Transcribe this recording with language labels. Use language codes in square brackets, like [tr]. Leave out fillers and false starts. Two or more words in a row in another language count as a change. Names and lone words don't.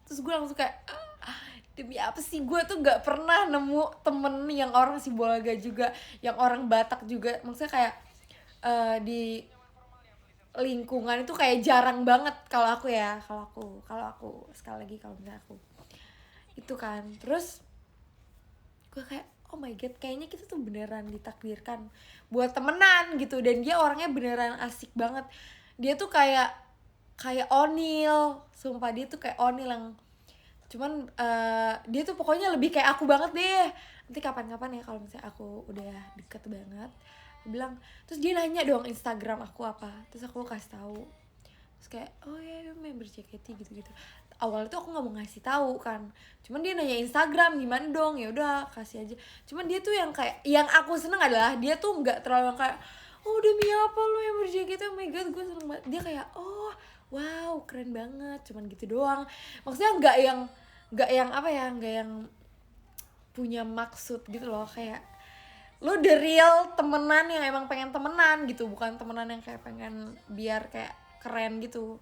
[id] Terus gue langsung kayak demi apa sih, gue tuh gak pernah nemu temen yang orang Sibolga juga, yang orang Batak juga. Maksudnya kayak di lingkungan itu kayak jarang banget kalau aku ya, kalau aku sekali lagi kalau misalnya aku itu kan. Terus gue kayak [en] oh my god, [id] kayaknya kita tuh beneran ditakdirkan buat temenan gitu. Dan dia orangnya beneran asik banget, dia tuh kayak Onil, sumpah dia tuh kayak Onil yang cuman dia tuh pokoknya lebih kayak aku banget deh. Nanti kapan-kapan ya kalau misalnya aku udah deket banget, dia bilang, terus dia nanya dong Instagram aku apa, terus aku kasih tahu. Terus kayak oh ya member JKT gitu-gitu. Awalnya tuh aku nggak mau ngasih tahu kan, cuman dia nanya Instagram gimana dong, ya udah kasih aja. Cuman dia tuh yang kayak, yang aku seneng adalah dia tuh nggak terlalu yang kayak oh demi apa lu yang JKT, [en] oh my god [id] gue seneng banget. Dia kayak [en] oh wow [id] keren banget, cuman gitu doang. Maksudnya nggak yang apa ya, nggak yang punya maksud gitu loh. Kayak lu [en] the real [id] temenan yang emang pengen temenan gitu, bukan temenan yang kayak pengen biar kayak keren gitu.